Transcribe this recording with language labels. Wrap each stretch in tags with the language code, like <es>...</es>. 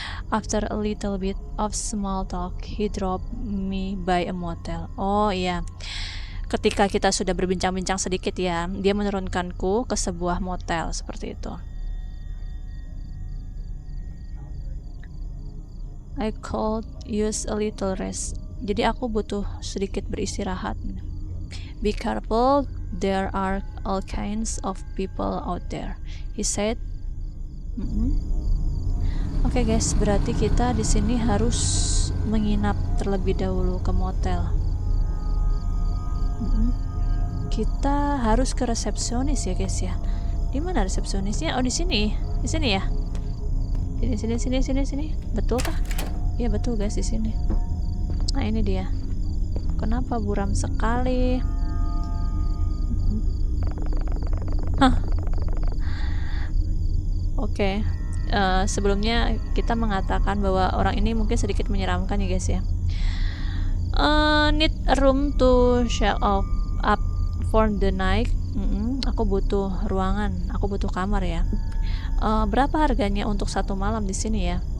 <en>After a little bit of small talk, he dropped me by a motel.</en> <id>Oh iya. Ketika kita sudah berbincang-bincang sedikit ya, dia menurunkanku ke sebuah motel seperti itu.</id> <en>I could use a little rest.</en> <id>Jadi aku butuh sedikit beristirahat.</id> <en>Be careful, there are all kinds of people out there, he said.</en> <id>Oke guys, berarti kita di sini harus menginap terlebih dahulu ke motel. Kita harus ke resepsionis ya guys ya. Di mana resepsionisnya? Oh di sini ya. Sini. Betul kah? Iya betul guys, di sini. Nah ini dia. Kenapa buram sekali? Oke. Sebelumnya kita mengatakan bahwa orang ini mungkin sedikit menyeramkan ya guys ya.</id> <en>Need a room to share up for the night.</en> <id>Aku butuh ruangan, aku butuh kamar ya. Berapa harganya untuk satu malam di sini ya?</id>